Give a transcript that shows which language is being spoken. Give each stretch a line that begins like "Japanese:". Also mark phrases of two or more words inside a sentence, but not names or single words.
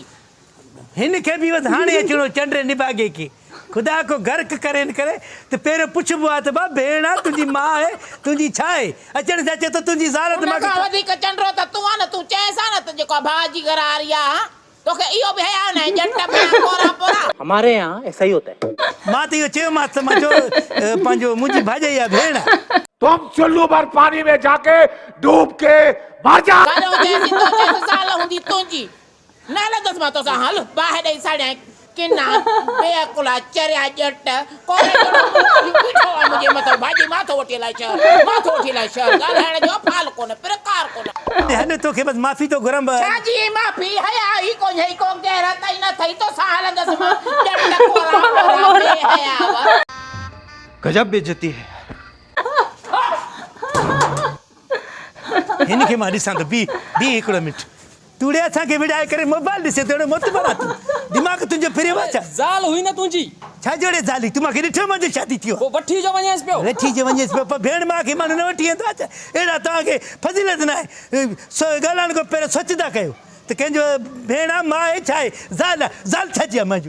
Sindhi: हिन खे बि बसि हाणे अचिणो चंड निभागे खे, ख़ुदा को गर्क करे न करे त पहिरियों पुछिबो आहे त बा भेण आहे तुंहिंजी माउ आहे, तुंहिंजी छा आहे? अचण सां चए थो तुंहिंजी ज़ाल त हुन खां वधीक चंडरो त तूं आहे न। तूं चएसि आहे न त जेको भाउ जी घरारी आहे, तोखे इहो बि हया न? जंट बणा पोरा पोरा।
Hindi: हमारे यहाँ ऐसा ही होता है।
Sindhi: मां त इहो चयोमांसि त मां चयो पंहिंजो मुंहिंजी भाॼाई आहे भेण।
Hindi: तुम चुल्लू भर पानी में जाके डूब के मर जा।
Sindhi: ज़ाल हूंदी तुंहिंजी, न हलंदसि मां तोसां। हल ॿाहिरि ॾेई साड़िया किना बेअकुला चरिया ॼट कोने बीठो आहे मुंहिंजे मथां भाॼी माथो वठी अलाए छा ॻाल्हाइण जो फाल कोन प्रकार कोन हल तोखे बसि माफ़ी थो घुरम छाजी माफ़ी हया ही को गैरत ई न थई तो सां हलंदसि मां ॼट कोरा हया
Hindi: गजब बेइज्जती है।
Sindhi: हिनखे मां ॾिसां थो बी हिकिड़ो मिंट तूड़े असांखे विड़ाए करे मोबाइल ॾिसे थो मोत बना तूं दिमाग़ तुंहिंजो फिरियो आहे छा ज़ाल हुई न तुंहिंजी छा जोड़े ज़ाली तूं मूंखे ॾिठो मुंहिंजी शादी थी पोइ वठी जो वञेसि पियो वठी जे वञेसि पियो पर भेण मां खे माण्हू न वठी वेंदो आहे अहिड़ा तव्हांखे फज़ीलत न आहे ॻाल्हाइण खां पहिरियों सचु था कयो त कंहिंजो भेण आहे मां आहे छा आहे ज़ाल छा चई आहे मुंहिंजो